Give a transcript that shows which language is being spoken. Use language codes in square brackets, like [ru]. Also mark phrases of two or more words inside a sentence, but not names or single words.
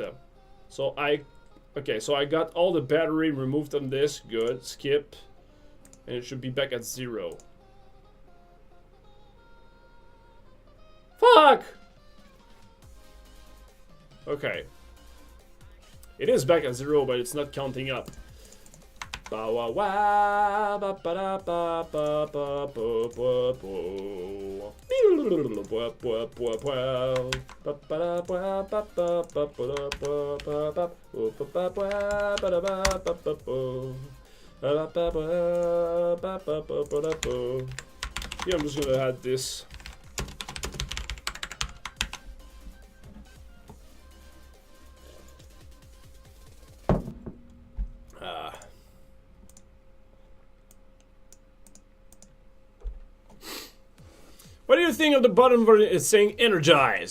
[en] So I got all the battery removed on this. Good. Skip, and it should be back at 0. Fuck. Okay. It is back at 0, but it's not counting up. Ba wa wa ba ba da ba ba ba bo bo bo. Ba ba ba ba ba ba ba ba ba ba ba ba ba ba ba. Yeah, I'm just gonna add this. What do you think of the button where it's saying energize?